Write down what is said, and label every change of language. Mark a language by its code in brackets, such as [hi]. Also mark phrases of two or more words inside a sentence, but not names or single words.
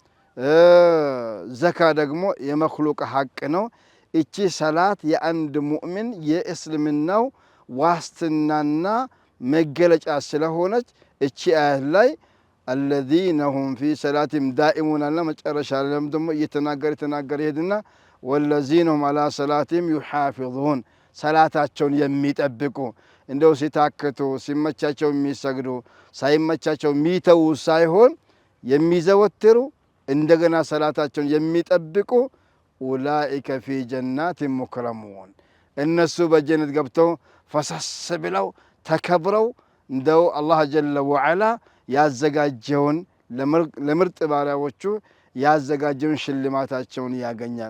[am] ዘካ ደግሞ የመክሉቅ ሐቅ ነው። እቺ ሰላት የአንድ ሙእሚን የእስልምናው ዋስትናና መገለጫ ስለሆነች እቺ አያት ላይ [ar] الذين هم في صلاتهم دائمون [am] አለ። መጨረሻ ላይም ደግሞ እየተናገረ ይሄድና [ar] والذين هم على صلاتهم يحافظون [am] ሰላታቸውን የሚጠብቁ፣ እንደው ሲታክቱ ሲመቻቸው የሚሰግዱ ሳይመቻቸው የሚተዉ ሳይሆን የሚዘወትሩ እንደገና ሰላታቸውን የሚጠብቁ [ar] أولئك في جنات مكرمون፣ [am] እነሱ በጀነት ገብተው ፈሰስ ብለው ተከብረው እንደው አላህ [ar] جل وعلا [am] ያዘጋጀውን ለምርጥ ባሪያዎቹ ያዘጋጀውን ሽልማታቸውን ያገኛል።